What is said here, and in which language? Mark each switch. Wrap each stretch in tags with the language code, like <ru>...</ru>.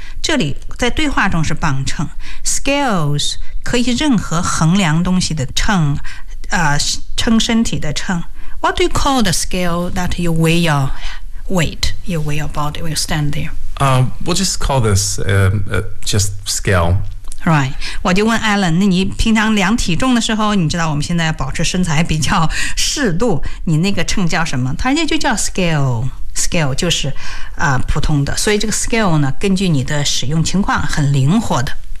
<zh>这里在对话中是磅秤 ，scales 可以任何衡量东西的秤，称身体的秤。</zh> <en>What do you call the scale that you weigh your weight? You weigh your body when you stand there. We'll just call this just scale. Right.</en> <zh>我就问 Alan， 那你平常量体重的时候，你知道我们现在保持身材比较适度，你那个秤叫什么？他人家就叫 scale。Scale 就是、普通的，所以这个 scale 呢，根据你的使用情况很灵活的。</zh>